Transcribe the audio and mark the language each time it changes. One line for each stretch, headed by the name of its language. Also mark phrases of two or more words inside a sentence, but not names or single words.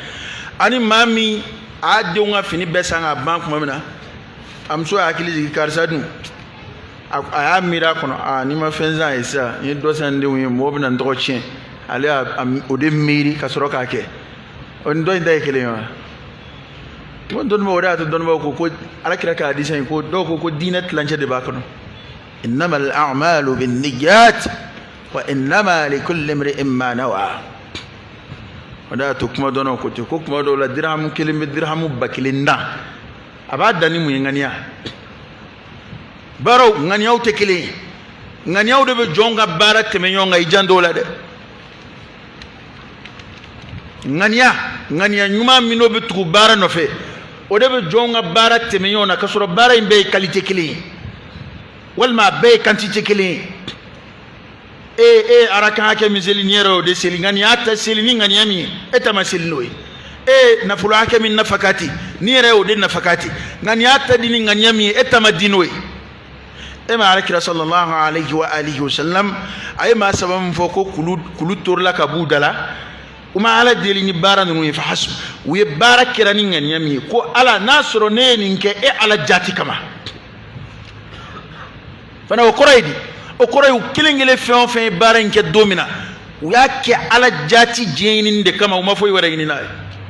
Bambara: ani maa min a denw ka fini bɛɛ san ka ban tuma min na a muso y'a hakili jigin karisa dun a y'a miiri a kɔnɔ n'i ma fɛn san ye sisan n ye dɔ san n denw ye mɔgɔ bɛ na n tɔgɔ tiɲɛ ale y'a o de miiri ka sɔrɔ k'a kɛ o ni dɔ in ta ye kelen ye wa ko dɔnnibaw o de y'a to dɔnnibaw ko Alakira ka hadisa in ko dɔw ko diinɛ tilancɛ de b'a kɔnɔ
Arabic: إنما الأعمال بالنيات وإنما لكل امرئ ما نوى
Bambara: o de y'a to kuma dɔnnaw ko ten ko kuma dɔw la dirhamu kelen bɛ dirhamu 1000 dan a b'a dan ni mun ye ŋaniya baaraw ŋaniyaw tɛ kelen ye ŋaniyaw de bɛ jɔnw ka baara tɛmɛ ɲɔgɔn kan i jan dɔw la dɛ ŋaniya ɲuman min n'o bɛ tugu baara nɔfɛ o de bɛ jɔnw ka baara tɛmɛ ɲɔgɔn na ka sɔrɔ baara in bɛɛ ye qualité kelen ye walima a bɛɛ ye quantité kelen ye e arakan hakɛ min seli ni yɛrɛ o de seli ŋaniya ta seli ni ŋaniya min ye e ta ma seli n'o ye nafolo hakɛ min nafakati ni yɛrɛ o de nafakati ŋaniya ta di ni ŋaniya min ye e ta ma di n'o ye e ma Alakira
Arabic: صلى الله عليه وآله وسلم
Bambara: a ye maa saba min fɔ ko kulu torila ka b'u da la u ma ala deli ni baara ninnu ye fa hasu u ye baara kɛra ni ŋaniya min ye ko ala n'a sɔrɔ ne ye nin kɛ e ala jati kama fana o kɔrɔ ye di o kɔrɔ ye u kelen kelen fɛn o fɛn ye baara in kɛ don min na u y'a kɛ ala jati diɲɛ ɲinini de kama u ma foyi wɛrɛ ɲini n'a ye